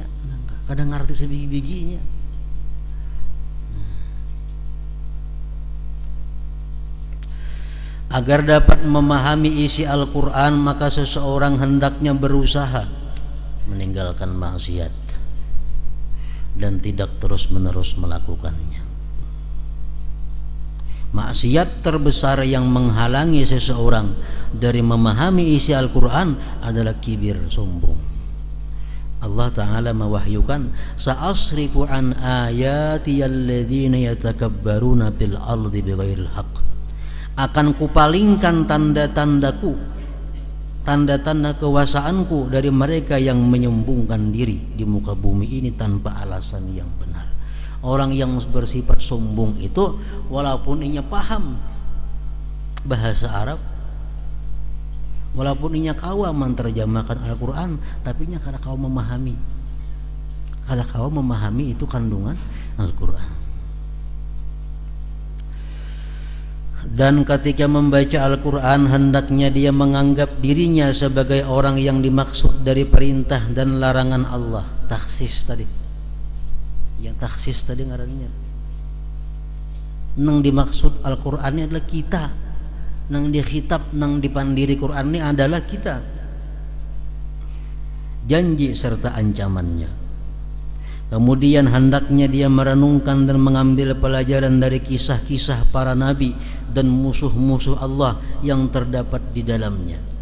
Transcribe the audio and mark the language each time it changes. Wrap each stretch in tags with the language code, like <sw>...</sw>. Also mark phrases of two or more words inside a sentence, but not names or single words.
<id>Kadang ngerti sebiji-bijinya. Agar dapat memahami isi Al-Quran, maka seseorang hendaknya berusaha meninggalkan maksiat dan tidak terus-menerus melakukannya. Maksiat terbesar yang menghalangi seseorang dari memahami isi Al-Quran adalah kibir, sombong. Allah Ta'ala mewahyukan,</id> <ar>سأصرف عن آياتي الذين يتكبرون في الأرض بغير الحق.</ar> <id>Akan kupalingkan tanda-tandaku, tanda-tanda kewasaanku dari mereka yang menyombongkan diri di muka bumi ini tanpa alasan yang benar. Orang yang bersifat sombong itu,</id> <bjn>walaupun inya paham bahasa Arab, walaupun inya kawa menerjemahkan Al-Quran, tapi inya kada kawa memahami. Kada kawa memahami itu kandungan Al-Quran.</bjn> <id>Dan ketika membaca Al-Quran, hendaknya dia menganggap dirinya sebagai orang yang dimaksud dari perintah dan larangan Allah.</id> <bjn>Taksis tadi, yang taksis tadi ngarannya. Nang dimaksud Al-Quran ini adalah kita, nang dikhitab, nang dipandiri Quran ini adalah kita.</bjn> <id>Janji serta ancamannya. Kemudian hendaknya dia merenungkan dan mengambil pelajaran dari kisah-kisah para nabi dan musuh-musuh Allah yang terdapat di dalamnya.</id>